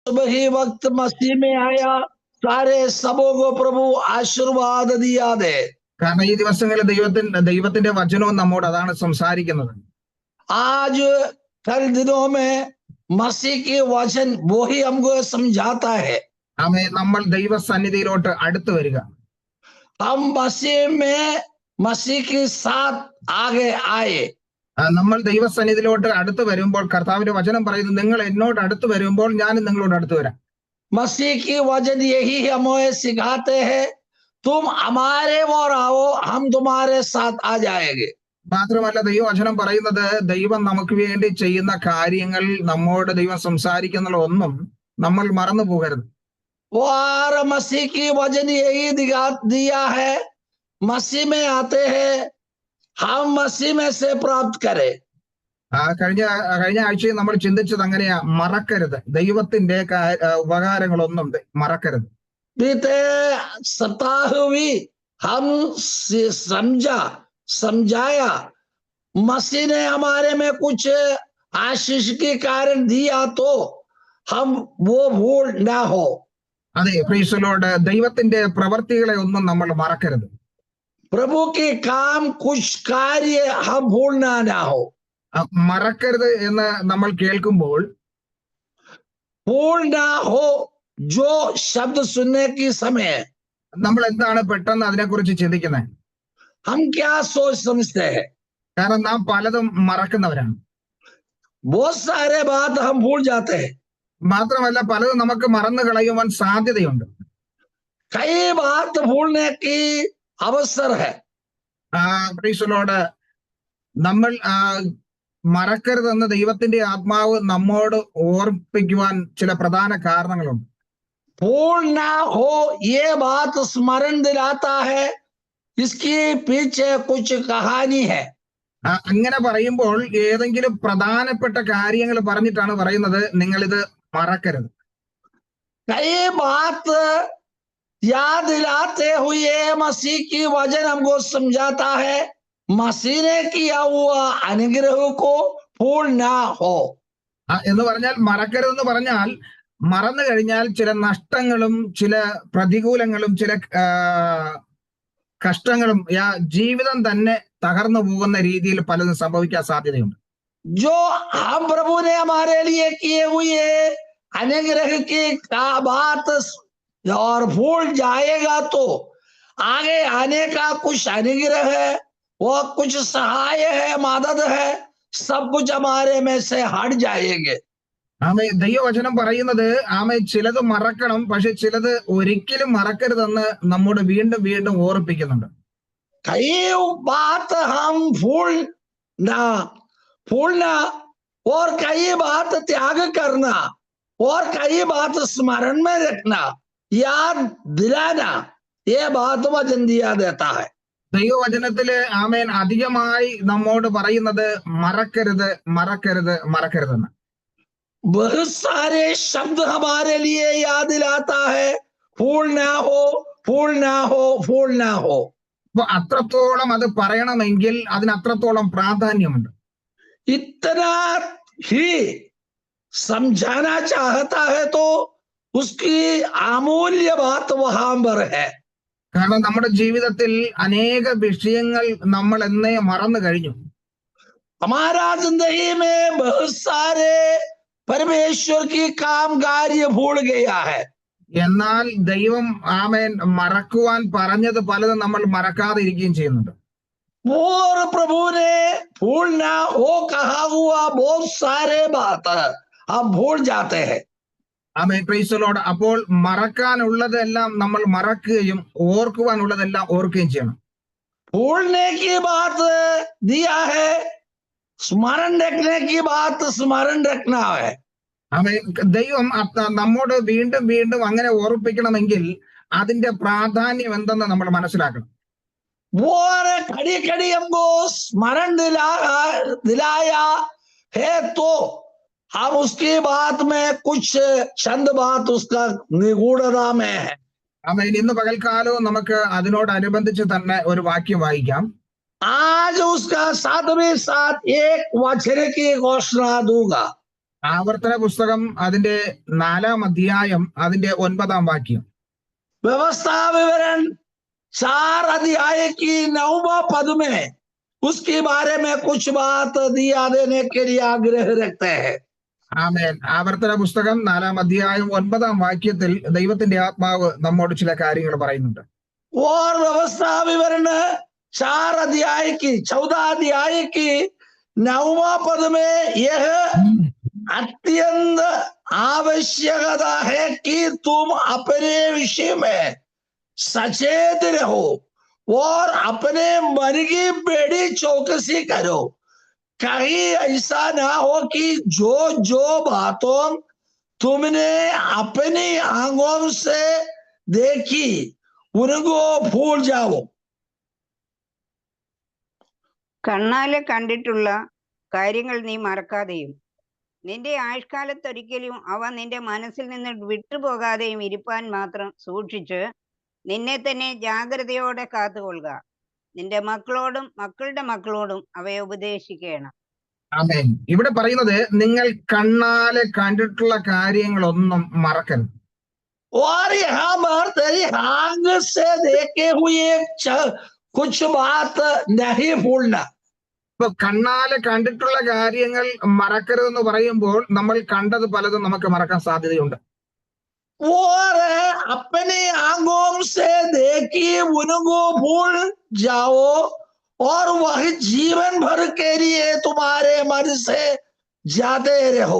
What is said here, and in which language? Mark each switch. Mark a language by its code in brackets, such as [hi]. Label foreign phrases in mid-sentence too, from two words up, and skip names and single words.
[hi] वही वक्त मसीह में आया, सारे सबों को प्रभु आशीर्वाद दिया दे। [ml] കാരണം ഈ ദിവസങ്ങളിൽ ദൈവത്തിന്റെ വചനവും നമ്മോട് അതാണ് സംസാരിക്കുന്നത്. [hi] आज कल दिनों में मसीह के वचन वो ही हमको समझाता है। [ml] ആമേൻ. നമ്മൾ ദൈവസന്നിധിയിലോട്ട് അടുത്തു വരിക. [hi] हम मसीह में मसीह के साथ आगे आए. [ml] നമ്മൾ ദൈവസന്നിധിയിലോട്ട് അടുത്ത് വരുമ്പോൾ കർത്താവിന്റെ വചനം പറയുന്നു, നിങ്ങൾ എന്നോട് അടുത്ത് വരുമ്പോൾ ഞാനും നിങ്ങളോട് അടുത്ത് വരാം. [hi] मसीह की वचन यही हमें सिखाते हैं, तुम हमारे और आओ, हम तुम्हारे साथ आ जाएंगे. [ml] മാത്രമല്ല ദൈവവചനം പറയുന്നത്, ദൈവം നമുക്ക് വേണ്ടി ചെയ്യുന്ന കാര്യങ്ങൾ, നമ്മോട് ദൈവം സംസാരിക്കുന്ന ഒന്നും നമ്മൾ മറന്നു പോകരുത്. [hi] और मसीह की वचन यही दिया है, मसीह में आते हैं, हम मसीह में से प्राप्त करें. [ml] കഴിഞ്ഞ ആഴ്ചയിൽ നമ്മൾ ചിന്തിച്ചത് അങ്ങനെയാ, മറക്കരുത്. ദൈവത്തിന്റെ ഉപകാരങ്ങളൊന്നും മറക്കരുത്. [hi] बीते सप्ताह भी हम समझाया, मसीह ने हमारे में कुछ आशीष के कारण दिया तो हम वो भूल ना हो. [en] അതെ, praise the lord. [ml] ദൈവത്തിന്റെ പ്രവർത്തികളെ ഒന്നും നമ്മൾ മറക്കരുത്. [hi] प्रभु के काम कुछ कार्य हम भूलना ना हो. [ml] മറക്കരുത് എന്ന് നമ്മൾ കേൾക്കുമ്പോൾ [hi] भूल ना हो जो शब्द सुनने की समय [ml] നമ്മൾ എന്താണ് പെട്ടെന്ന് അതിനെക്കുറിച്ച് ചിന്തിക്കുന്നത്? [hi] हम क्या सोच समझते हैं? [ml] കാരണം നാം പലതും മറക്കുന്നവരാണ്. [hi] बहुत सारे बात हम भूल जाते हैं. [ml] മാത്രമല്ല പലതും നമുക്ക് മറന്നു കളയുവാൻ സാധ്യതയുണ്ട്. [hi] कई बात भूलने की अवसर है. [en] praise the lord. [ml] നമ്മൾ മറക്കരുതെന്ന് ദൈവത്തിന്റെ ആത്മാവ് നമ്മോട് ഓർപ്പിക്കുവാൻ ചില പ്രധാന കാരണങ്ങളുണ്ട്. [hi] भूल ना हो ये बात स्मरण दिलाता है, इसके पीछे कुछ कहानी है. [ml] അങ്ങനെ പറയുമ്പോൾ ഏതെങ്കിലും പ്രധാനപ്പെട്ട കാര്യങ്ങൾ പറഞ്ഞിട്ടാണ് പറയുന്നത്, നിങ്ങൾ ഇത് മറക്കരുത്. [hi] कई बात याद दिलाते हुए मसीह की वचन हमको समझाता है, मसीह ने किया हुआ अनुग्रह को भूल ना हो. [ml] എന്ന് പറഞ്ഞാൽ മറക്കരുതെന്ന് പറഞ്ഞാൽ, മറന്നു കഴിഞ്ഞാൽ ചില നഷ്ടങ്ങളും ചില പ്രതികൂലങ്ങളും ചില കഷ്ടങ്ങളും ജീവിതം തന്നെ തകർന്നു പോകുന്ന രീതിയിൽ പലതും സംഭവിക്കാൻ സാധ്യതയുണ്ട്. [hi] जो हम प्रभु ने हमारे लिए किए हुए अनुग्रह की बात और भूल जाएगा तो आगे आने का कुछ अनुग्रह है, वो कुछ सहाय है, मदद है, सब कुछ हमारे में से हट जाएंगे. [ml] ആമേ. ദൈവവചനം പറയുന്നത്, ആമേ, ചിലത് മറക്കണം, പക്ഷെ ചിലത് ഒരിക്കലും മറക്കരുതെന്ന് നമ്മോട് വീണ്ടും വീണ്ടും ഓർപ്പിക്കുന്നുണ്ട്. [hi] कई बात हम भूलना और कई बात त्याग करना और कई बात स्मरण में रखना, याद दिलाना, ये बात वचन दिया देता है. [ml] ദൈവവചനത്തില് ആമേൻ അധികമായി നമ്മോട് പറയുന്നത് മറക്കരുത്, മറക്കരുത്, മറക്കരുതെന്ന്. [hi] बहुत सारे शब्द हमारे लिए याद दिलाता है, भूल ना हो, भूल ना हो, भूल ना हो. [ml] അപ്പൊ അത്രത്തോളം അത് പറയണമെങ്കിൽ അതിന് അത്രത്തോളം പ്രാധാന്യമുണ്ട്. [hi] इतना ही समझाना चाहता है तो उसकी अमूल्य बात वहां पर है. [ml] കാരണം നമ്മുടെ ജീവിതത്തിൽ അനേക വിഷയങ്ങൾ നമ്മൾ എന്നേ മറന്നു കഴിഞ്ഞു. [hi] हमारा जिंदगी में बहुत सारे परमेश्वर की काम कार्य भूल गया है. [ml] എന്നാൽ ദൈവം ആമേൻ മറക്കുവാൻ പറഞ്ഞത് പലതും നമ്മൾ മറക്കാതെ ഇരിക്കുകയും ചെയ്യുന്നുണ്ട്. [hi] और प्रभु ने भूलना हो कहा हुआ बहुत सारे बात हम भूल जाते हैं. [en] ആമേൻ. praise the lord. [ml] അപ്പോൾ മറക്കാനുള്ളതെല്ലാം നമ്മൾ മറക്കുകയും ഓർക്കുവാനുള്ളതെല്ലാം ഓർക്കുകയും ചെയ്യണം. [hi] भूलने की बात दिया है, स्मरण रखने की बात स्मरण रखना है. [ml] ആമേൻ. ദൈവം നമ്മോട് വീണ്ടും വീണ്ടും അങ്ങനെ ഓർപ്പിക്കണമെങ്കിൽ അതിന്റെ പ്രാധാന്യം എന്തെന്ന് നമ്മൾ മനസ്സിലാക്കണം. [hi] वो खड़ी खड़ी हमको स्मरण दिलाया है तो हम उसकी बात में कुछ चंद बात उसका निगूढ़ता में है. [ml] ആമേൻ. ഇന്ന് പകൽക്കാലവും നമുക്ക് അതിനോടനുബന്ധിച്ച് തന്നെ ഒരു വാക്യം വായിക്കാം. [hi] आज उसका साथ में साथ एक वचन की घोषणा दूंगा. [ml] ആവർത്തന പുസ്തകം അതിന്റെ 4-ാം അധ്യായം അതിന്റെ 9-ാം വാക്യം. [hi] व्यवस्था विवरण 4 अध्याय की 9वां पद में उसके बारे में कुछ बात दिया देने के लिए आग्रह रखते हैं. [ml] ആമേൻ. ആവർത്തന പുസ്തകം 4-ാം അധ്യായം 9-ാം വാക്യത്തിൽ ദൈവത്തിന്റെ ആത്മാവ് നമ്മോട് ചില കാര്യങ്ങൾ പറയുന്നുണ്ട്. [hi] और व्यवस्था विवरण 4 अध्याय की 14 अध्याय की 9वां पद में यह अत्यंत आवश्यकता है कि तुम अपने विषय में सचेत रहो और अपने मन की बड़ी चौकसी करो. कहीं ऐसा ना हो कि जो जो बातों तुमने अपनी आंखों से देखी उनको भूल जाओ. [ml] കണ്ണാലെ കണ്ടിട്ടുള്ള കാര്യങ്ങൾ നീ മറക്കാതെയും നിന്റെ ആയുഷ്കാലത്തൊരിക്കലും അവ നിന്റെ മനസ്സിൽ നിന്ന് വിട്ടുപോകാതെയും ഇരിപ്പാൻ മാത്രം സൂക്ഷിച്ച് നിന്നെ തന്നെ ജാഗ്രതയോടെ കാത്തുകൊള്ളുക. നിന്റെ മക്കളോടും മക്കളുടെ മക്കളോടും അവയെ ഉപദേശിക്കണം. ആമേൻ. ഇവിടെ പറയുന്നത് നിങ്ങൾ കണ്ണാലെ കണ്ടിട്ടുള്ള കാര്യങ്ങളൊന്നും മറക്കരുത്. [hi] और यहाँ पर तेरी आंख से देखे हुए कुछ बात नहीं भूलना. [ml] ഇപ്പൊ കണ്ണാലെ കണ്ടിട്ടുള്ള കാര്യങ്ങൾ മറക്കരുതെന്ന് പറയുമ്പോൾ നമ്മൾ കണ്ടത് പലതും നമുക്ക് മറക്കാൻ സാധ്യതയുണ്ട്. [hi] और अपनी आंखों से देखी उनको भूल जाओ और वह जीवन भर के लिए तुम्हारे मन से जाते रहो.